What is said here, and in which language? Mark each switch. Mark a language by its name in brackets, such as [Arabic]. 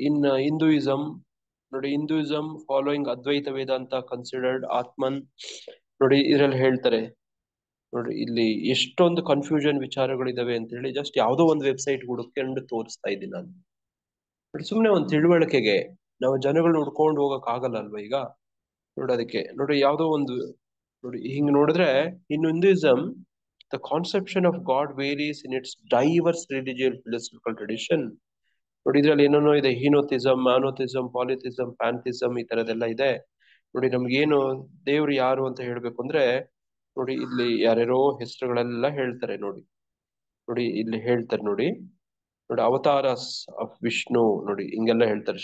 [Kannada] ಇನ್ Hinduism ನೋಡಿ, Hinduism following ಅದ್ವೈತ ವೇದಾಂತ considered ಆತ್ಮನ್ ನೋಡಿ, ಇದ್ರಲ್ಲಿ ಹೇಳ್ತಾರೆ ನೋಡಿ. ಇಲ್ಲಿ ಎಷ್ಟೊಂದು ಕನ್ಫ್ಯೂಷನ್ ವಿಚಾರಗಳಿದಾವೆ ಅಂತ ಹೇಳಿ ಜಸ್ಟ್ ಯಾವ್ದೋ ಒಂದು ವೆಬ್ಸೈಟ್ ಹುಡುಕೊಂಡು ತೋರಿಸ್ತಾ ಇದ್ದೀನಿ ನಾನು ನೋಡಿ. ಸುಮ್ನೆ ಒಂದು ತಿಳುವಳಿಕೆಗೆ ನಾವು ಜನಗಳನ್ನ ಹುಡ್ಕೊಂಡು ಹೋಗಕ್ ಆಗಲ್ಲ ಅಲ್ವಾ ಈಗ ನೋಡಿ. ಅದಕ್ಕೆ ನೋಡಿ, ಯಾವ್ದೋ ಒಂದು ನೋಡಿ, ಹಿಂಗ್ ನೋಡಿದ್ರೆ ಇನ್ Hinduism [English] the conception of God varies in its diverse religious philosophical tradition [Kannada] ನೋಡಿ ಇದ್ರಲ್ಲಿ ಏನೇನೋ ಇದೆ, ಹೀನೋತಿಸಮ್, ಮಾನೋತಿಸಮ್, ಪಾಲಿಥಿಸಮ್, ಪ್ಯಾಂಥಿಸಮ್, ಈ ತರದೆಲ್ಲ ಇದೆ. ನೋಡಿ ನಮ್ಗೇನು ದೇವ್ರು ಯಾರು ಅಂತ ಹೇಳ್ಬೇಕು ಅಂದ್ರೆ, ನೋಡಿ ಇಲ್ಲಿ ಯಾರ್ಯಾರೋ ಹೆಸರುಗಳೆಲ್ಲ ಹೇಳ್ತಾರೆ. ನೋಡಿ ನೋಡಿ ಇಲ್ಲಿ ಹೇಳ್ತಾರೆ. ನೋಡಿ ನೋಡಿ ಅವತಾರಸ್ ಆಫ್ ವಿಷ್ಣು, ನೋಡಿ ಹಿಂಗೆಲ್ಲ ಹೇಳ್ತಾರೆ.